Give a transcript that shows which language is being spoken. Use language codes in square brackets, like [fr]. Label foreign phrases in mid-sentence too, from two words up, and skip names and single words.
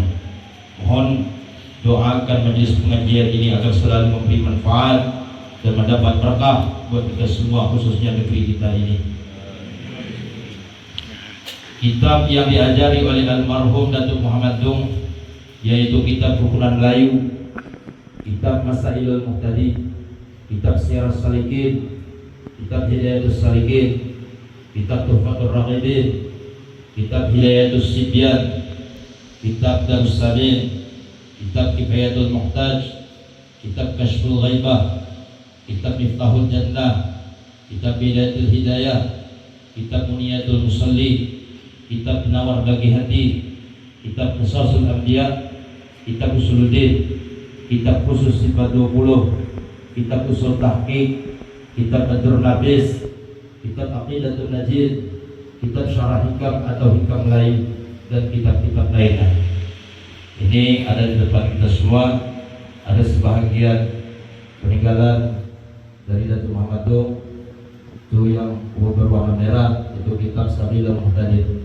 [id] Mohon doakan majelis pengajian ini agar selalu memberi manfaat dan mendapat berkah buat kita semua, khususnya negeri kita ini. Kitab yang diajari oleh almarhum Datuk Muhammad Dong yaitu kitab Rukunan Melayu, kitab Masailul Muhtadi, kitab Syiarus Salikin, kitab Hidayatus Salikin, kitab Tuhfatur Raghibin, kitab Hidayatus Sibyan, kitab Darus Salim, kitab Kifayatul Muhtaj, kitab Kashful Ghaibah, kitab Miftahul Jannah, kitab Bidayatul Hidayah, kitab Muniyatul Musalli, kitab Penawar Bagi Hati, kitab Qisasul Anbiya, kitab Usuluddin, kitab khusus sifat 20, kitab Usul Tahqiq, kitab Badrun Nabis, kitab Aqidatul Najid, kitab Syarah Hikam atau Hikam lain, dan kitab-kitab lainnya. Ini ada di depan kita semua. Ada sebahagian peninggalan dari Datuk Muhammad Dong, itu yang berwarna merah, itu kitab Sabil Al-Muhtadin.